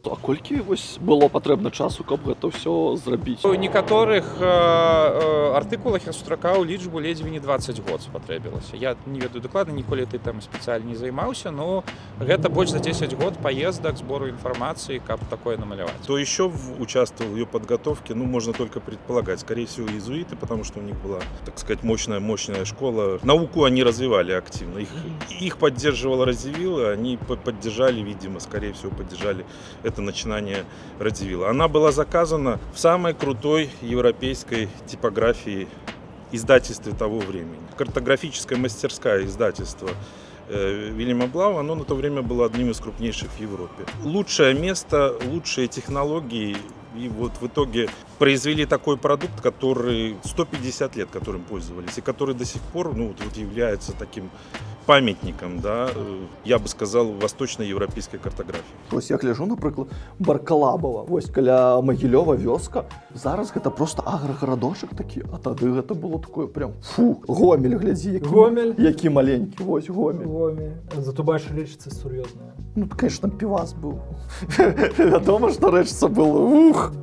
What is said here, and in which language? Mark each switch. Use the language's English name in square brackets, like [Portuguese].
[Belarusian] А колькі вось было патрэбна часу, каб гэта ўсё зрабіць? У некаторых артыкулах я сустракаў лічбу ледзьве не 20 год спатрэбілася. Я не ведаю дакладна, ніколі этой тэмай спецыяльна не займаўся, но гэта больш за 10 год поездак, [Russian] сбору информации, [Belarusian] каб такое намаляваць. [Russian] Кто еще участвовал в ее подготовке, можно только предполагать. Скорее всего, иезуиты, потому что у них была, так сказать, мощная школа. Науку они развивали активно. Их поддерживал Радзивилл, и они поддержали, видимо, скорее всего, поддержали это начинание Радзивилла. Она была заказана в самой крутой европейской типографии, издательстве того времени. Картографическая мастерская издательство Вильяма Блау, оно на то время было одним из крупнейших в Европе. Лучшее место, лучшие технологии, и вот в итоге произвели такой продукт, который 150 лет которым пользовались, и который до сих пор вот является таким памятником, да, я бы сказал, восточноевропейской картографии. [Belarusian] Вось я гляжу, напрыклад, Баркалабава, вось каля Магілёва вёска. Зараз гэта просто аграгарадочак такі, а тады гэта было такое прям Гомель, глядзі, Гомель. які маленькі, вось Гомель. [Russian] Гомель. Зато бачу, речица серьезная. Ну, конечно, пивас был. [Belarusian] Вядома, что рэчца было.